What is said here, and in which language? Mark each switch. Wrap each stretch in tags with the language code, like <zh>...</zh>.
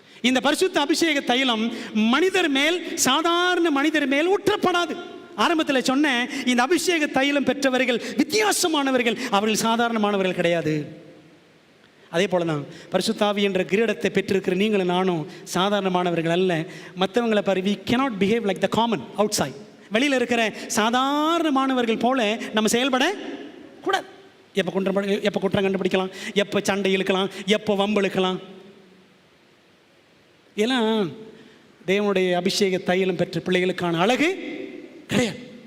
<ta>இந்த பரிசுத்த அபிஷேக தைலம் மனிதர் மேல், சாதாரண மனிதர் மேல் ஊற்றப்படாது. ஆரம்பத்தில் சொன்னேன், இந்த அபிஷேக தைலம் பெற்றவர்கள் வித்தியாசமானவர்கள், அவர்கள் சாதாரணமானவர்கள் கிடையாது. அதே போல தான் பரிசுத்த ஆவி என்ற கிரீடத்தை பெற்றிருக்கிற நீங்களும் நானும் சாதாரணமானவர்கள் அல்ல. மற்றவங்களை பாரு,</ta> <en>we cannot behave like the common outside.</en> <ta>வெளியில் இருக்கிற சாதாரணமானவர்கள் போல நம்ம செயல்பட கூடாது. எப்போ குற்றம் கண்டுபிடிக்கலாம், எப்போ சண்டை இழுக்கலாம், எப்போ வம்பு இழுக்கலாம். எல்லாம் தேவனுடைய அபிஷேக தைலம் பெற்ற பிள்ளைகளுக்கான அழகு கிடையாது.</ta>